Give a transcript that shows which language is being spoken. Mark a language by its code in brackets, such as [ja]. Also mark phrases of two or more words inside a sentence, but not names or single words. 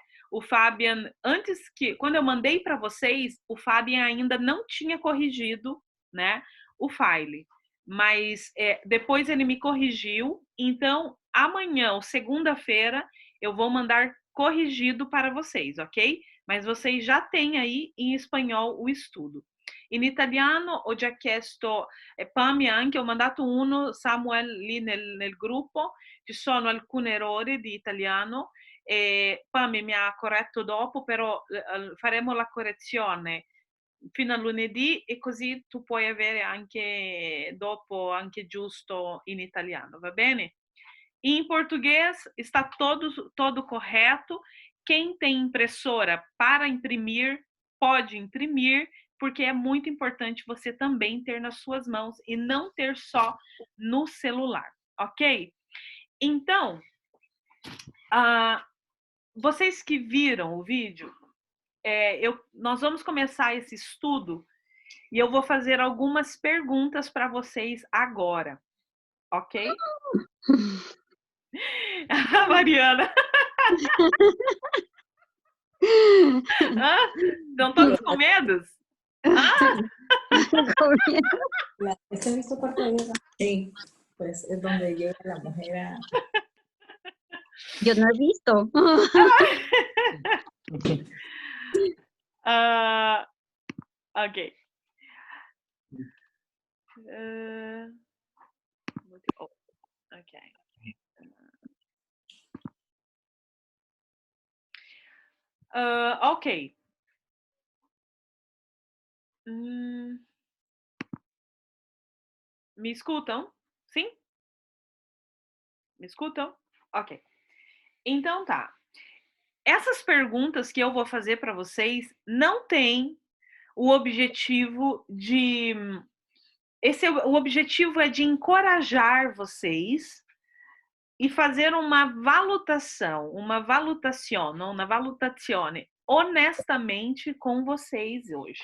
[pt] O Fabian, quando eu mandei para vocês, o Fabian ainda não tinha corrigido, né, o file. Mas depois ele me corrigiu. Então, amanhã, ou segunda-feira, eu vou mandar corrigido para vocês, ok? mas vocês já têm aí em espanhol o estudo. [it] In italiano ho già chiesto, Pami anche, ho mandato uno, Samuel lì nel gruppo, ci sono alcuni errori di italiano, e Pami mi ha corretto dopo, però faremo la correzione fino a lunedì e così tu puoi avere anche dopo, anche giusto in italiano, va bene? [pt] Em português está todo correto. Quem tem impressora para imprimir, pode imprimir, porque é muito importante você também ter nas suas mãos e não ter só no celular, ok? Então, vocês que viram o vídeo, nós vamos começar esse estudo e eu vou fazer algumas perguntas para vocês agora, ok? Mariana. [es] ¿Están todos con medos? ¿Ese es tu cuarto de guerra? Sí, pues es donde llega la mujer Yo no he visto. Ok. Ok. Ok. [pt] Me escutam? Sim? Me escutam? Ok. Então tá. Essas perguntas que eu vou fazer para vocês não têm o objetivo de... o objetivo é de encorajar vocês e fazer uma valutação, uma valutazione honestamente com vocês hoje.